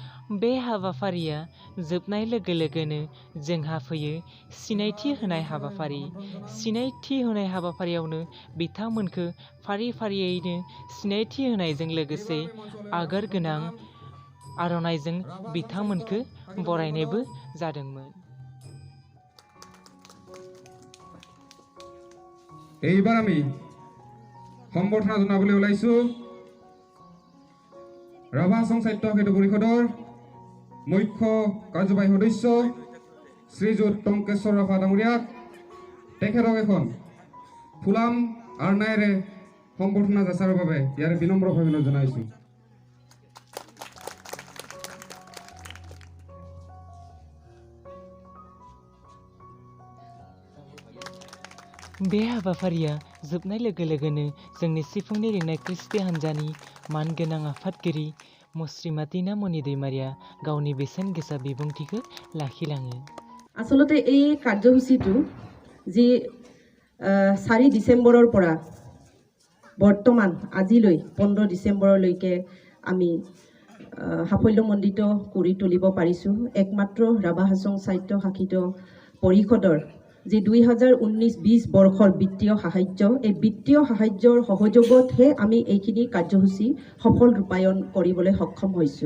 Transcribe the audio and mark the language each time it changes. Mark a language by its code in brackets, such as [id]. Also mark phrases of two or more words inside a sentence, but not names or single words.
[brx] बे हाबाफारिया जोबनाय लोगो लोगोनो जोंहा फैयो सिनायथि होनाय हाबाफारि। सिनायथि होनाय हाबाफारियावनो बिथांमोनखौ फारियैनो सिनायथि होनायजों लोगोसे आगोर गोनां आर'नाइजों बिथांमोनखौ बरायनायबो जादोंमोन। [as] এইবার আমি সম্বৰ্ধনা জনাবলৈ ওলাইছো ৰাভা সংঘ সাহিত্য সাহিত্য পৰিষদৰ মুখ্য কাৰ্যবাহী সদস্য শ্ৰীযুত টংকেশ্বৰ ৰাভা ডাঙৰীয়াক তেখেতক এখন ফুলাম আৰনায়েৰে সম্বৰ্ধনা যাচাৰ বাবে ইয়াৰ বিনম্ৰ অভিনন্দন জনাইছো। [brx] बे हाबाफारिया जोबनाय लोगो लोगोनो जोंनि सिफुंनि रिंनाय क्रिस्टि हान्जानि मानगोनां आफादगिरि मुस्रिमा तिनामणि दैमारिया गावनि बेसेन गोसा बिबुंथिखौ लाखिलाङो। [as] आसलते এই কাৰ্যসূচীটো যি 4 ডিসেম্বৰৰ পৰা বৰ্তমান আজিলৈ 15 ডিসেম্বৰলৈকে আমি সাফল্যমণ্ডিত কৰি তুলিব পাৰিছো। একমাত্ৰ ৰাভা সংঘ সাহিত্য শাখিত পৰিষদৰ যি 2019-20 বৰ্ষৰ বিত্তীয় সাহায্য, এই বিত্তীয় সাহায্যৰ সহযোগতহে আমি এইখিনি কাৰ্যসূচী সফল ৰূপায়ণ কৰিবলৈ সক্ষম হৈছোঁ।